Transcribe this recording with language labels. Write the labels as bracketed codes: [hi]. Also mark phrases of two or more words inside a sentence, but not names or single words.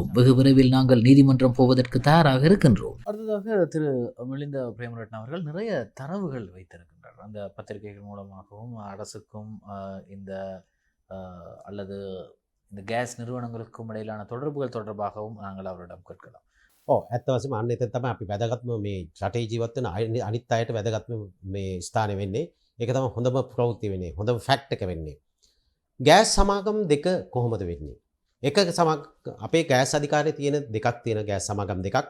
[ta] வெகு விரைவில் நாங்கள் நீதிமன்றம் போவதற்கு தயாராக இருக்கின்றோம். அடுத்ததாக திரு மிலிந்த பிரேமரட்ன அவர்கள் நிறைய தரவுகள் வைத்திருக்கின்றார். அந்த பத்திரிகைகள் மூலமாகவும் அரசுக்கும் இந்த அல்லது இந்த கேஸ் நிறுவனங்களுக்கும் இடையிலான தொடர்புகள் தொடர்பாகவும் நாங்கள் அவரிடம் கேட்கலாம். [si] ඇත්ත වශයෙන්ම අන්න එතන තමයි අපි වැදගත්ම මේ රටේ ජීවත් වෙන අනිත් අයට වැදගත්ම මේ ස්ථානෙ වෙන්නේ. ඒක තමයි හොඳම ප්‍රවෘත්ති වෙන්නේ. හොඳම ෆැක්ට් එක වෙන්නේ. ගෑස් සමාගම් දෙක කොහොමද වෙන්නේ? එක අපේ ගෑස් අධිකාරියේ තියෙන දෙකක් තියෙන ගෑස් සමාගම් දෙකක්.